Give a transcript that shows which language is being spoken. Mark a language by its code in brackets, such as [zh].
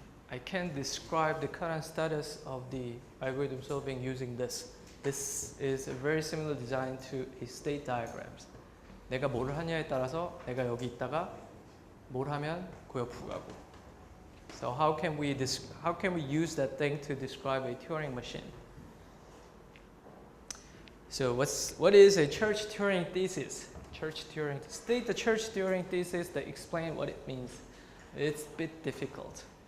[en] I can describe the current status of the algorithm solving using this. This is a very similar design to a state diagrams. [ko] 내가 뭘 하냐에 따라서 내가 여기 있다가 뭘 하면 그 옆으로 가고. [en] So how can we use that thing to describe a Turing machine? So what is a Church-Turing thesis? State the Church-Turing thesis that explain what it means. It's a bit difficult.